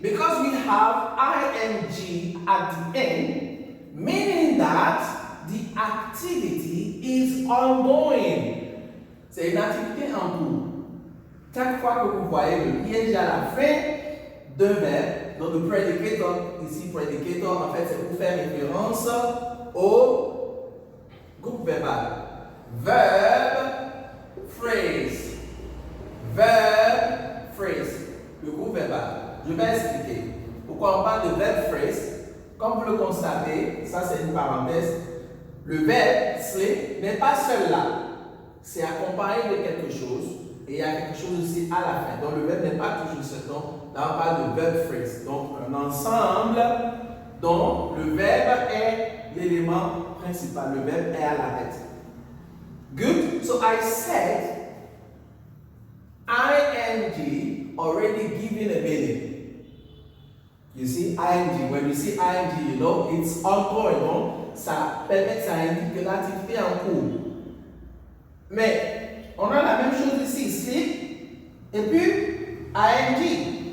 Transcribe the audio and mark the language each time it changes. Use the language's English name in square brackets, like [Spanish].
[English] Because we have ing at the end, meaning that the activity is ongoing. [French] C'est une activité en cours. Chaque fois que vous voyez le piège à la fin d'un verbe, donc le predicator, ici predicator, en fait c'est pour faire référence au groupe verbal. Verb, phrase. Verb, phrase. Le groupe verbal. Je vais expliquer. Pourquoi on parle de verb phrase? Comme vous le constatez, ça c'est une parenthèse, le verbe sleep n'est pas seul là. C'est accompagné de quelque chose. Et il y a quelque chose aussi à la fin. Donc le verbe n'est pas toujours seul. Donc là on parle de verb phrase. Donc un ensemble dont le verbe est l'élément principal. Le verbe est à la tête. [English] Good. So I said ing already giving a meaning. You see, ing, when you see ing, you know, it's ongoing, non? [French] Ça permet, ça indique que l'activité est en cours. Mais, on a la même chose ici, sleep, et puis ing.